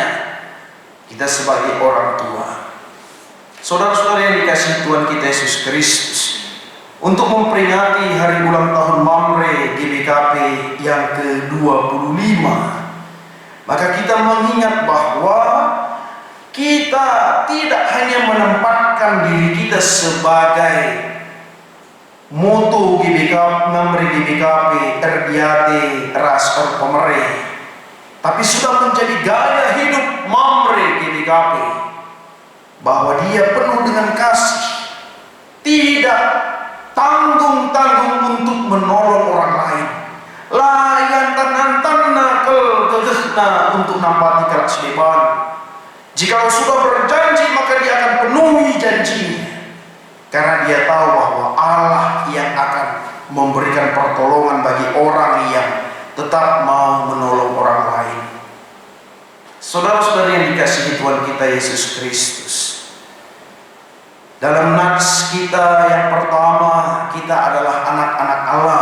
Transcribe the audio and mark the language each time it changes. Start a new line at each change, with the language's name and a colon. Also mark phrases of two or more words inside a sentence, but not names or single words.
Indonesian: Kita sebagai orang tua. Saudara-saudara yang dikasihi Tuhan kita Yesus Kristus, untuk memperingati hari ulang tahun Mamre GBKP yang ke-25, maka kita mengingat bahwa kita tidak hanya menempatkan diri kita sebagai moto Mamre GBKP
Batak Karo: terdiate ras pemere,
Indonesian: tapi sudah menjadi gaya hidup Mamre GBKP, bahwa dia penuh dengan kasih, tidak tanggung-tanggung untuk menolong orang lain,
Batak Karo: layan tanah kegehna untuk nampati kalak sedeban.
Indonesian: Jika sudah berjanji, maka dia akan penuhi janjinya, karena dia tahu bahwa Allah yang akan memberikan pertolongan bagi orang yang tetap mau menolong orang lain. Saudara-saudari yang dikasihi Tuhan kita Yesus Kristus, dalam nats kita yang pertama, kita adalah anak-anak Allah.